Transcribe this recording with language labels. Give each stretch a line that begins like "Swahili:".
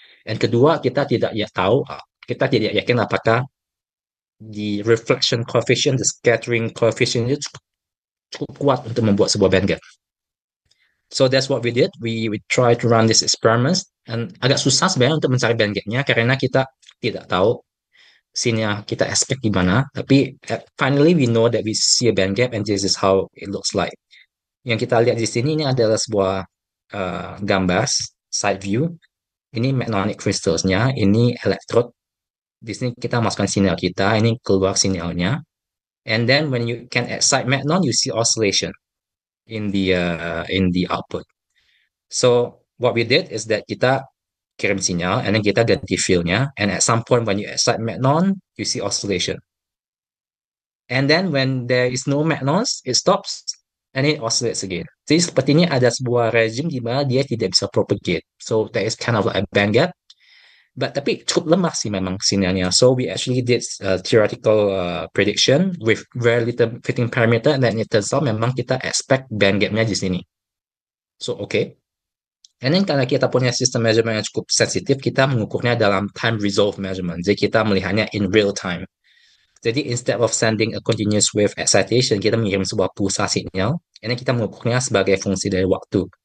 Indonesian: And kedua, kita tidak yakin apakah the reflection coefficient, the scattering coefficient itu cukup kuat untuk membuat sebuah bandgap.
English: So that's what we did. We try to run these experiments,
Indonesian: and agak susah sebenarnya untuk mencari bandgapnya karena kita tidak tahu sinyal kita expect di mana.
English: Tapi finally we know that we see a bandgap, and this is how it looks like.
Indonesian: Yang kita lihat di sini ini adalah sebuah gambar side view. Ini magnetic crystals-nya, ini electrode Di sini kita masukkan sinyal kita, ini keluar sinyalnya.
English: And then when you can excite magnon, you see oscillation in the output. So what we did is that
Indonesian: kita kirim sinyal,
English: and then kita ganti field-nya, and at some point when you excite magnon, you see oscillation. And then when there is no magnons, it stops, and it oscillates again.
Indonesian: Jadi sepertinya ada sebuah regime di mana dia tidak bisa propagate.
English: So there is kind of like a band gap.
Indonesian: But tapi cukup lemah sih memang sinyalnya.
English: So we actually did theoretical prediction with very little fitting parameter, and then it turns out
Indonesian: memang kita expect band gapnya di sini.
English: So okay. And then
Indonesian: karena kita punya sistem measurement yang cukup sensitif, kita mengukurnya dalam time resolved measurement. Jadi kita melihatnya in real time. Jadi
English: instead of sending a continuous wave excitation,
Indonesian: kita mengirim sebuah pulsa sinyal, and then kita mengukurnya sebagai fungsi dari waktu.